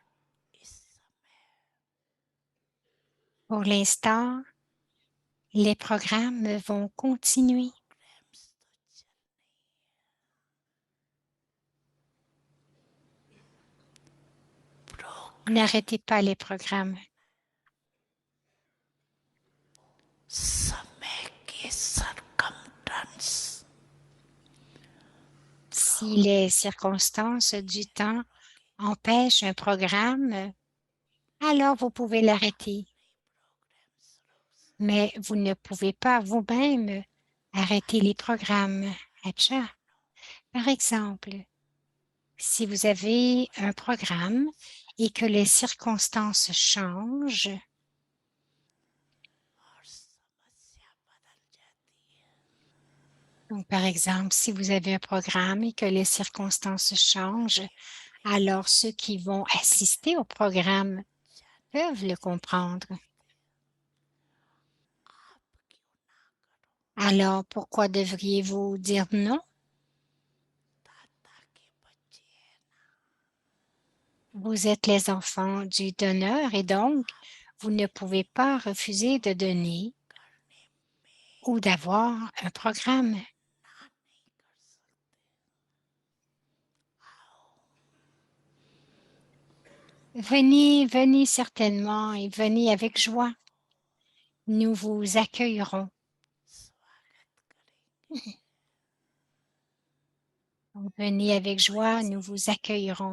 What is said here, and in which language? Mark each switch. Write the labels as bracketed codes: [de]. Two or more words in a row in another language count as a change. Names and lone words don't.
[fr] Pour l'instant, les programmes vont continuer. N'arrêtez pas les programmes. [hi] समय की circumstance [fr] Si les circonstances du temps empêchent un programme, alors vous pouvez l'arrêter. Mais vous ne pouvez pas vous-même arrêter les programmes. [hi] Atcha. [fr] Par exemple, si vous avez un programme et que les circonstances changent, [hi] और समस्या बदल जाती है [fr] donc par exemple, si vous avez un programme et que les circonstances changent, alors ceux qui vont assister au programme peuvent le comprendre. [hi] आप क्यों ना करो [fr] Alors pourquoi devriez-vous dire non? [hi] दादा के बच्चे हैं ना [fr] Vous êtes les enfants du donneur et donc vous ne pouvez pas refuser de donner [hi] करने में [fr] ou d'avoir un programme. [hi] ना नहीं कर सकते आओ [fr] Venez, venez certainement et venez avec joie. Nous vous accueillerons. [hi] स्वागत करेंगे [fr] Venez avec joie, nous vous accueillerons.